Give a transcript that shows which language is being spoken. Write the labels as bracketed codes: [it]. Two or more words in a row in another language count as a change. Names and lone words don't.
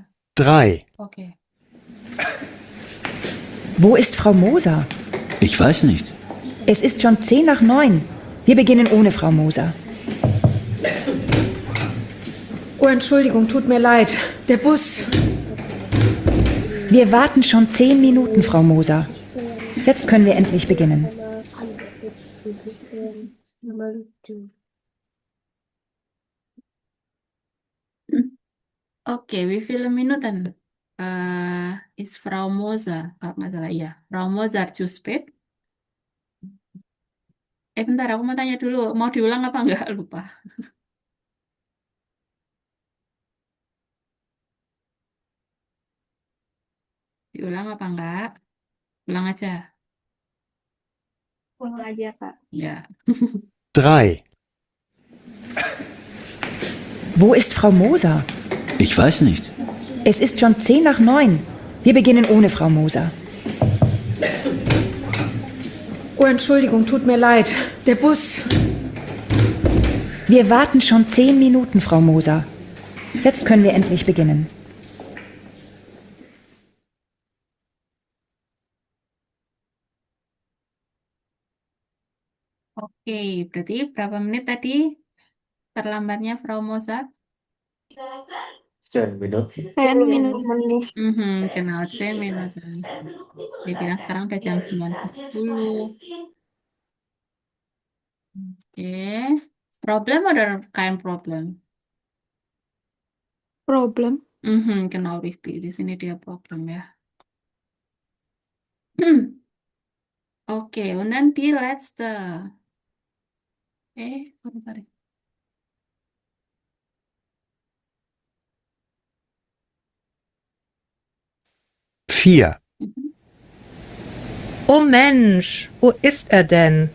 [de] 3, Oke. Wo ist Frau Moser? Ich weiß nicht. Es ist schon 8:50. Wir beginnen ohne Frau Moser. Oh, Entschuldigung, tut mir leid. Der Bus. Wir warten schon 10 Minuten, Frau Moser. Jetzt können wir endlich beginnen. Oke, wie viele Minuten ist Frau Moser? [id] Kalau nggak salah, iya. [de] Frau Moser zu spät? [id] Bentar, aku mau tanya dulu. Mau diulang apa nggak? Lupa. Diulang apa enggak? Ulang aja. Ulang aja, Kak. Ya. [de] 3, Wo ist Frau Moser? Ich weiß nicht. Es ist schon 8:50. Wir beginnen ohne Frau Moser. Oh, Entschuldigung, tut mir leid. Der Bus. Wir warten schon 10 Minuten, Frau Moser. Jetzt können wir endlich beginnen. [id] Oke, berarti berapa menit tadi terlambatnya Frau Moser? 10 menit. 10 menit. [de] Genau, 10 Minuten. [id] Dia bilang sekarang udah jam 9.10. Oke. [de] Problem oder kein Problem? Problem. Genau, richtig. [id] Di sini dia problem ya. Oke, [de] und dann die letzte. Sorry. 4, Oh Mensch, wo ist er denn?